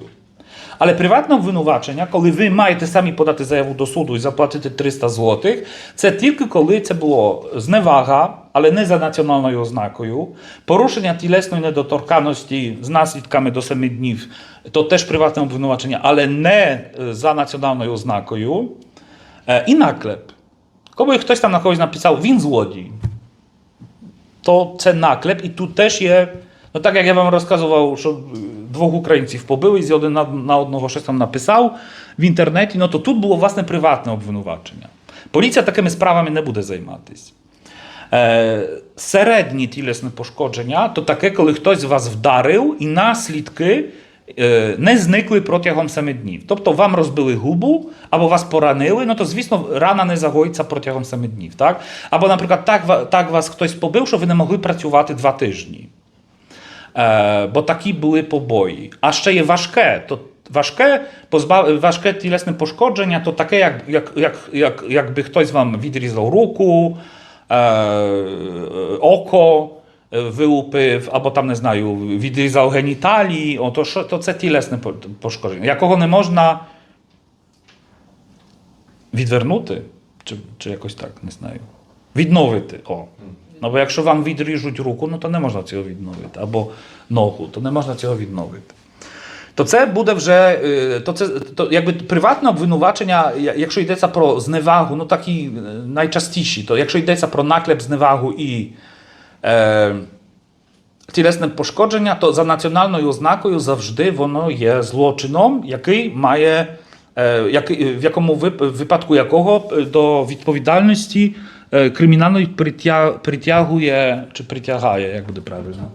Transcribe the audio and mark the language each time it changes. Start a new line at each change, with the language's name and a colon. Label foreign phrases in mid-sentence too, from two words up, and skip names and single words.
Ukrainian: Але приватне обвинувачення, коли ви маєте самі подати заяву до суду і заплатити 300 злотих, це тільки коли це було зневага, але не за національною ознакою, порушення тілесної недоторканності з наслідками до 7 днів, то теж приватне обвинувачення, але не за національною ознакою, і наклеп. Коли хтось там на когось написав, він злодій, то це наклеп і тут теж є,
Polish: no tak jak ja wam rozkazywał, że 2 Ukraińców pobyły i jeden na
Ukrainian: одного щось там написав в інтернеті,
Polish: no to
Ukrainian: тут було власне приватне обвинувачення. Поліція такими справами не буде займатися. Середні тілесне пошкодження – то таке, коли хтось вас вдарив і наслідки не зникли протягом 7 днів. Тобто вам розбили губу, або вас поранили,
Polish: no to
Ukrainian: звісно рана не загоїться протягом 7 днів. Так? Або, наприклад, так вас хтось побив, що ви не могли працювати 2 тижні. Бо такі були побої. А ще є важке. То важке тілесне пошкодження, то таке, якби хтось вам відрізав руку, око вилупив, або там, не знаю, відрізав геніталії, то це тілесне пошкодження, якого не можна відвернути, чи якось так, не знаю. Відновити.
Polish: No bo
Ukrainian: якщо вам відріжуть руку,
Polish: no to
Ukrainian: не можна цього відновити. Або ногу, то не можна цього відновити. То це буде вже, то якби приватне обвинувачення, якщо йдеться про зневагу, ну такі найчастіші, то якщо йдеться про наклеп, зневагу і тілесне пошкодження, то за національною ознакою завжди воно є злочином, який має, в якому випадку якого до відповідальності кримінальної притягує, чи притягає, як буде правильно?